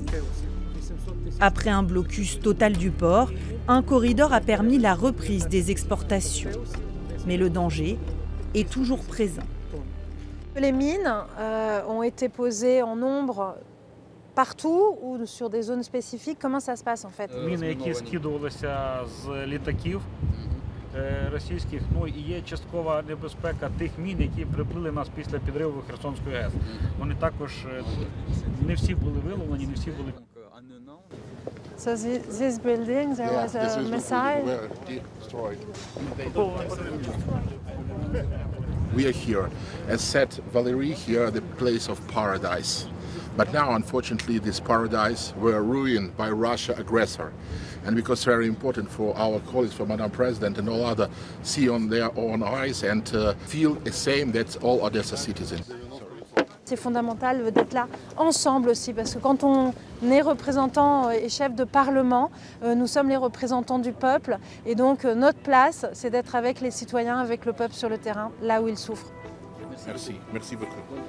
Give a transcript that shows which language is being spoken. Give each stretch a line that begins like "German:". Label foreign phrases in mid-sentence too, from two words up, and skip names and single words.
French: Après un blocus total du port, un corridor a permis la reprise des exportations. Mais le danger est toujours présent. Les mines ont été posées en nombre partout ou sur des zones spécifiques. Comment ça se passe en fait?
Ukrainian: Міни, які скидувалися з літаків російських, ну і є часткова небезпека тих мін, які приплили нас після підриву Херсонської ГЕС. Вони також не всі були виловлені, не всі були.
English: So this building, there was a missile. We are here. As said, Valerie, here the place of paradise. But now, unfortunately, this paradise were ruined by Russia aggressor. And because very important for our colleagues, for Madam President and all other, see on their own eyes and feel the same that all Odessa citizens.
French: C'est fondamental d'être là ensemble aussi, parce que quand on est représentant et chef de parlement, nous sommes les représentants du peuple, et donc notre place, c'est d'être avec les citoyens, avec le peuple sur le terrain, là où ils souffrent. Merci beaucoup.